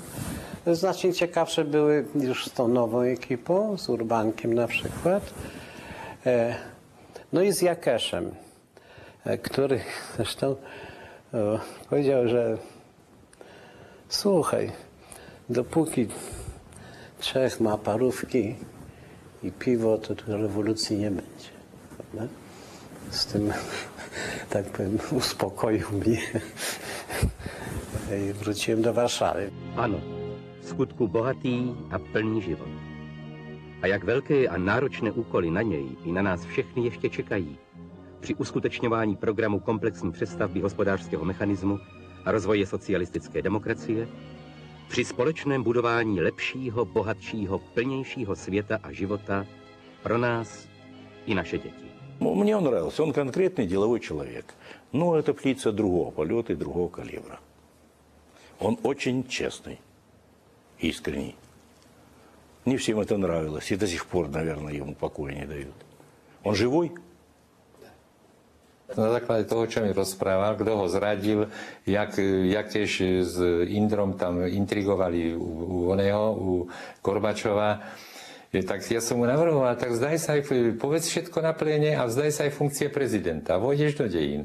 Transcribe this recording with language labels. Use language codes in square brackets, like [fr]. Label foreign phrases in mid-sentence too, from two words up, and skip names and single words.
[pl] Znacznie ciekawsze były już z tą nową ekipą, z Urbankiem na przykład, no i z Jakeszem, który zresztą powiedział, że słuchaj, dopóki Czech ma parówki i piwo, to tu rewolucji nie będzie, prawda? Z tym, tak powiem, uspokoił mnie i wróciłem do Warszawy. [cs] Ano, v skutku bohatý a plný život. A jak velké a náročné úkoly na něj i na nás všechny ještě čekají při uskutečňování programu komplexní přestavby hospodářského mechanismu a rozvoje socialistické demokracie, při společném budování lepšího, bohatšího, plnějšího světa a života pro nás i naše děti. [ru] Мне он нравился, он конкретный деловой человек. Но это птица другого полета и другого калибра. Он очень честный, искренний. Не всем это нравилось, и до сих пор, наверное, ему покоя не дают. Он живой? [sk] Na základe toho, čo mi rozprával, kto ho zradil, jak tiež s Indrom tam intrigovali u Gorbačova, tak ja som mu navrhoval, tak vzdaj sa aj, povedz všetko na pléne a vzdaj sa aj funkcie prezidenta a vojdeš do dejín.